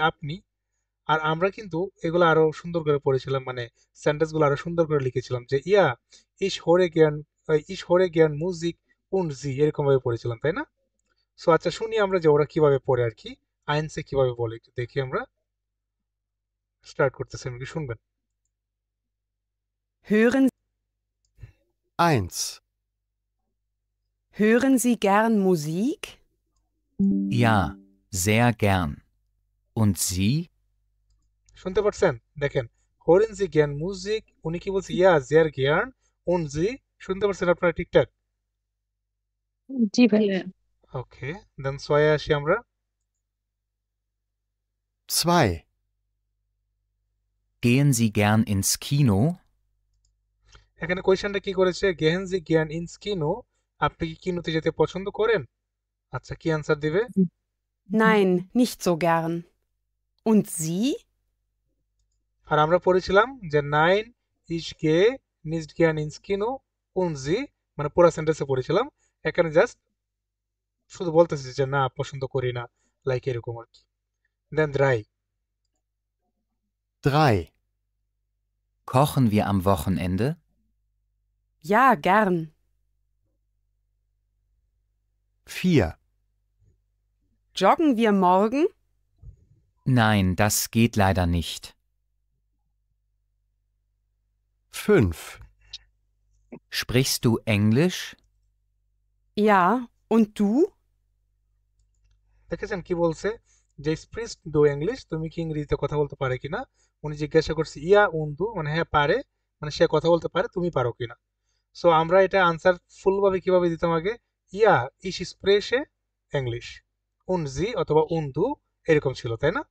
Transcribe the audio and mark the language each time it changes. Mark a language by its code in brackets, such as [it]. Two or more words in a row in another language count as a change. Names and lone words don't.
[bn] আপনি আর আমরা কিন্তু এগুলো আরো সুন্দর করে পড়েছিলাম, মানে সেন্টেন্স গুলো আরো সুন্দর করে লিখেছিলাম যে [de] Ja ich höre gern Musik und Sie, [bn] এরকম ভাবে পড়েছিলাম, তাই না? সো আচ্ছা শুনি আমরা যে ওরা কিভাবে পড়ে আর কি, আইনসে কিভাবে বলে একটু দেখি আমরা। স্টার্ট করতেছি, আপনি কি শুনবেন? [de] Hören, 1, hören Sie gern Musik? Ja, sehr gern. Und Sie? [bn] শুনতে পারছেন? দেখেন [de] Hören Sie gern Musik, [bn] উনি কি বলছে? [de] Ja sehr gern und Sie. [bn] শুনতে পারছেন আপনারা ঠিকঠাক? জি ভাই। [en] Yeah. [bn] ওকে, দেন ছয়ে আসি আমরা। 2, [de] Gehen Sie gern ins Kino? [bn] এখানে কোয়েশ্চেনটা কি করেছে? [de] Gehen Sie gern ins Kino, [bn] আপনি কি কিনোতে যেতে পছন্দ করেন? আচ্ছা কি অ্যান্সার দিবে? [de] Nein, nicht so gern. Und Sie? [bn] আর আমরা পড়েছিলাম যে [de] Nein ich gehe nicht gern ins Kino und Sie, [bn] মানে পুরো সেন্টেন্সে পড়েছিলাম। এখানে জাস্ট শুধু বলতেছি যে না পছন্দ করি না, লাইক এরকম আর কি। দেন ড্রাই, 3, [de] Kochen wir am Wochenende? Ja, gern. 4, Joggen wir morgen? Nein, das geht leider nicht. 5, Sprichst du Englisch? Ja. Und du? [bn] দেখেছেন কি বলছে? যে [de] Sprichst du Englisch, [bn] তুমি কি ইংরেজিতে কথা বলতে পারে কিনা। উনি জিজ্ঞাসা করছে [de] Ja und du, [bn] মানে হ্যাঁ পারে, মানে সে কথা বলতে পারে, তুমি পারো কিনা। সো আমরা এটা আনসার ফুল ভাবে কিভাবে দিতাম আগে? [de] Ja ich spreche Englisch und Sie [bn] অথবা [de] und du, [bn] এরকম ছিল, তাই না?